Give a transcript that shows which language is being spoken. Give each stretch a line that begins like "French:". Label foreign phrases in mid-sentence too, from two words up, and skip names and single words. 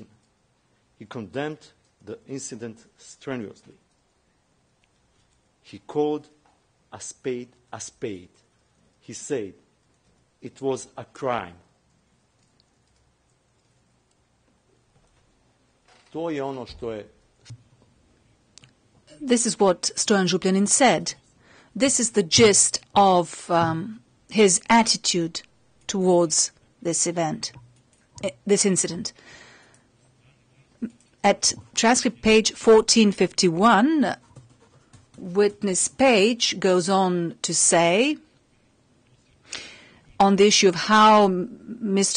English: He condemned the incident strenuously. He called a spade a spade. He said it was a crime.
Croatian: To je ono što je.
English: This is what Stojan Župljanin said. This is the gist of his attitude towards this event, this incident. At transcript page 1451, witness page goes on to say, on the issue of how Mr.